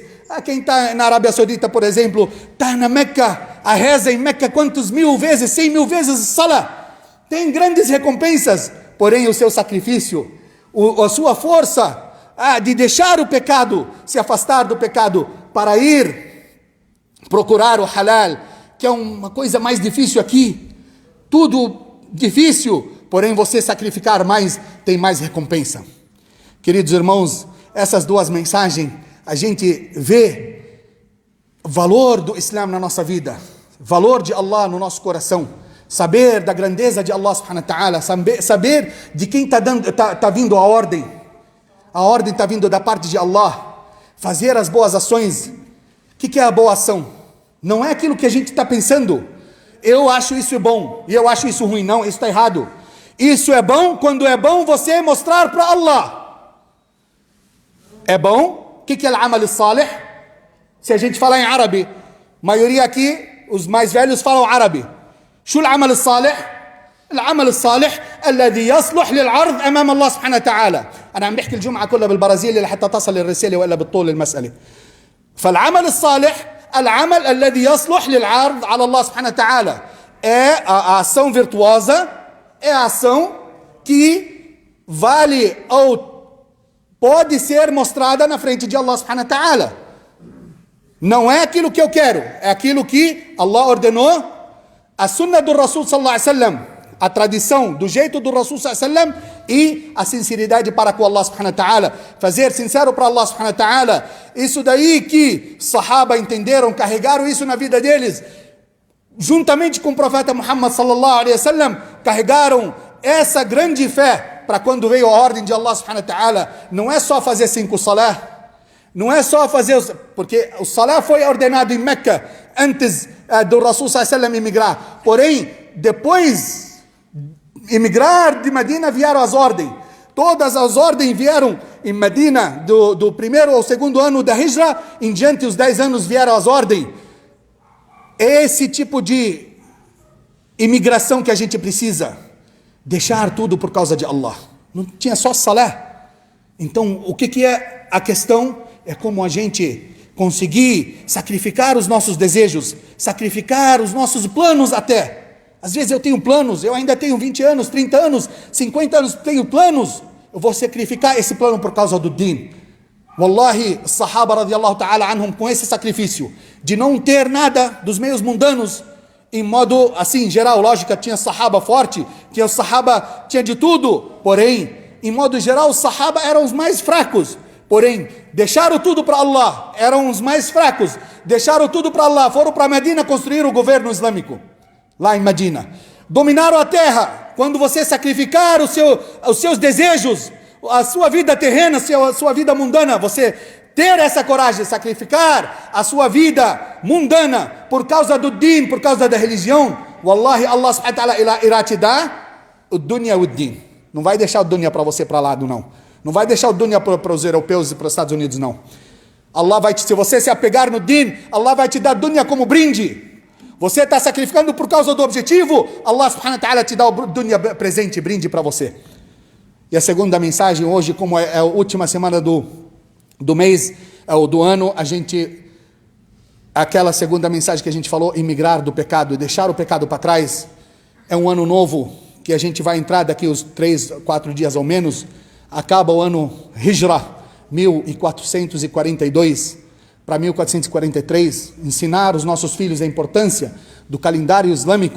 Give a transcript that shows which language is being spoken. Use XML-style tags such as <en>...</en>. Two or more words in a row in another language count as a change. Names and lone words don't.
<pt>Quem está na Arábia Saudita, por exemplo, está na Meca, a reza em Meca quantos 1000 vezes, 100 mil vezes salah, tem grandes recompensas, porém o seu sacrifício, a sua força de deixar o pecado, se afastar do pecado para ir procurar o halal, que é uma coisa mais difícil aqui, tudo difícil, porém você sacrificar mais, tem mais recompensa. Queridos irmãos, essas duas mensagens, a gente vê o valor do Islã na nossa vida, valor de Allah no nosso coração, saber da grandeza de</pt> <ar>الله سبحانه وتعالى,</ar> <pt>saber de quem está vindo a ordem está vindo da parte de Allah, fazer as boas ações. O que é a boa ação? Não é aquilo que a gente está pensando, eu acho isso bom e eu acho isso ruim, não, isso está errado. Isso é bom quando é bom você mostrar para Allah. É bom? O que é</pt> <ar>العمل الصالح?</ar> <pt>Se a gente falar em árabe, maioria aqui, os mais velhos falam árabe.</pt> <ar>شو العمل الصالح؟ العمل الصالح الذي يصلح للعرض أمام الله سبحانه وتعالى. أنا عم بحكي الجمعة كلها بالبرازيلي لحتى تصل الرسالة وإلا بالطول المسألة. فالعمل الصالح العمل الذي يصلح للعرض على الله سبحانه وتعالى.</ar> <pt>É a ação virtuosa, é a ação que vale ou pode ser mostrada na frente de</pt> <ar>الله سبحانه وتعالى.</ar> <pt>Não é aquilo que eu quero, é aquilo que Allah ordenou. A sunnah do Rasul</pt> <ar>صلى الله عليه وسلم,</ar> <pt>a tradição do jeito do Rasul</pt> <ar>صلى الله عليه وسلم</ar> <pt>e a sinceridade para com</pt> <ar>الله سبحانه وتعالى,</ar> <pt>fazer sincero para</pt> <ar>الله سبحانه وتعالى,</ar> <pt>isso daí que Sahaba entenderam, carregaram isso na vida deles, juntamente com o profeta Muhammad</pt> <ar>صلى الله عليه وسلم,</ar> <pt>carregaram essa grande fé para quando veio a ordem de</pt> <ar>الله سبحانه وتعالى.</ar> <pt>Não é só fazer 5 salah, não é só fazer, porque o salah foi ordenado em Meca antes do Rasul</pt> <ar>صلى الله عليه وسلم</ar> <pt>emigrar, porém depois emigrar de Medina vieram as ordens, todas as ordens vieram em Medina, do primeiro ao segundo ano da Hijra em diante, os 10 anos vieram as ordens. Esse tipo de imigração que a gente precisa, deixar tudo por causa de Allah. Não tinha só salah. Então o que é a questão? É como a gente conseguir sacrificar os nossos desejos, sacrificar os nossos planos até, Às vezes eu tenho planos, eu ainda tenho 20 anos, 30 anos, 50 anos, tenho planos. Eu vou sacrificar esse plano por causa do din. Wallahi, os</pt> <ar>صحابة رضي الله تعالى عنهم,</ar> <pt>com esse sacrifício de não ter nada dos meios mundanos, em modo assim, geral, lógica, tinha sahaba forte, tinha o sahaba, tinha de tudo, porém, em modo geral, os sahaba eram os mais fracos, porém, deixaram tudo para Allah, eram os mais fracos, deixaram tudo para Allah, foram para Medina construir o governo islâmico, lá em Medina, dominaram a terra. Quando você sacrificar os seus desejos, a sua vida terrena, a sua vida mundana, você ter essa coragem de sacrificar a sua vida mundana por causa do din, por causa da religião, wallahi,</pt> <ar>الله سبحانه وتعالى</ar> <pt>irá te dar o dunya e o din. Não vai deixar o dunya para você para lado, não. Não vai deixar o dunya para os europeus e para os Estados Unidos, não. Allah vai se você se apegar no din, Allah vai te dar dunya como brinde. Você está sacrificando por causa do objetivo,</pt> <ar>الله سبحانه وتعالى</ar> <pt>te dá o dunya presente, brinde para você. E a segunda mensagem hoje, como é a última semana do mês, do ano, aquela segunda mensagem que a gente falou, imigrar do pecado e deixar o pecado para trás, é um ano novo, que a gente vai entrar daqui uns 3, 4 dias ao menos, acaba o ano Hijra, 1442, para 1443, ensinar os nossos filhos a importância do calendário islâmico.</pt>